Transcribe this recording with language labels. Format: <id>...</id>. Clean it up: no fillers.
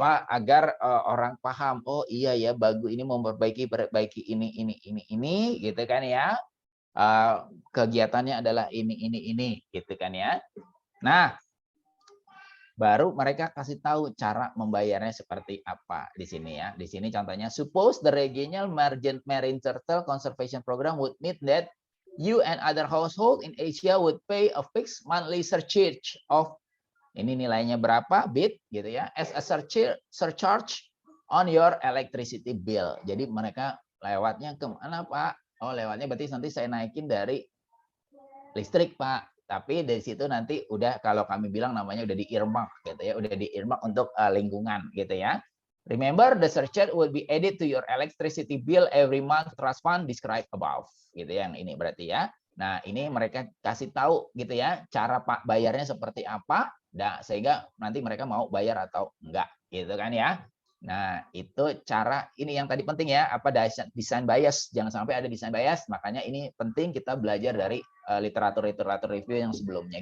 <id>Agar orang paham, oh iya ya bagus ini memperbaiki ini gitu kan ya. Kegiatannya adalah ini gitu kan ya. Nah, baru mereka kasih tahu cara membayarnya seperti apa di sini ya.</id> <en>Di sini contohnya, suppose the regional marine turtle conservation program would mean that you and other household in Asia would pay a fixed monthly surcharge of</en> <id>ini nilainya berapa bit gitu ya,</id> <en>as a surcharge on your electricity bill.</en> <id>Jadi mereka lewatnya kemana Pak? Oh lewatnya berarti nanti saya naikin dari listrik Pak. Tapi dari situ nanti udah kalau kami bilang namanya udah di-earmark gitu ya, udah di-earmark untuk lingkungan gitu ya.</id> <en>Remember the surcharge will be added to your electricity bill every month trust fund described above.</en> <id>Gitu ya, yang ini berarti ya. Nah, ini mereka kasih tahu gitu ya, cara Pak bayarnya seperti apa. Nah, sehingga nanti mereka mau bayar atau enggak gitu kan ya. Nah, itu cara ini yang tadi penting ya, design bias, jangan sampai ada design bias. Makanya ini penting kita belajar dari literatur review yang sebelumnya.</id>